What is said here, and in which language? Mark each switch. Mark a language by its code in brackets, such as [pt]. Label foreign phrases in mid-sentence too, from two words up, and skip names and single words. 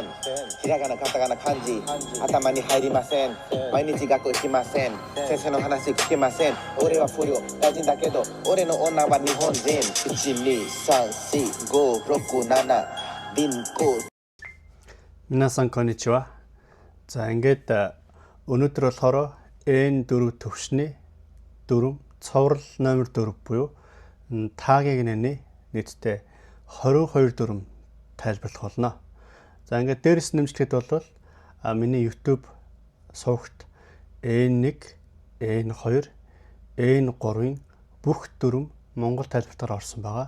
[ja] ひらがな、カタカナ、漢字、頭に入りません。毎日学校行きません。先生の話聞けません。俺は不良、大臣だけど、俺の女は日本人。1、2、3、4、5、6、7、輪行。皆さんこんにちは. [mn] За ингээд өнөөдөр болохоор N4 төвшний 4 цоврал номер 4 буюу таагийн нэрний нийтдээ 22 дүрм тайлбарлах болно. За ингээд дээрс нэмжлэхэд бол миний YouTube сувагт N1, N2, N3-ын бүх дүрм монгол тайлбартаар орсон байгаа.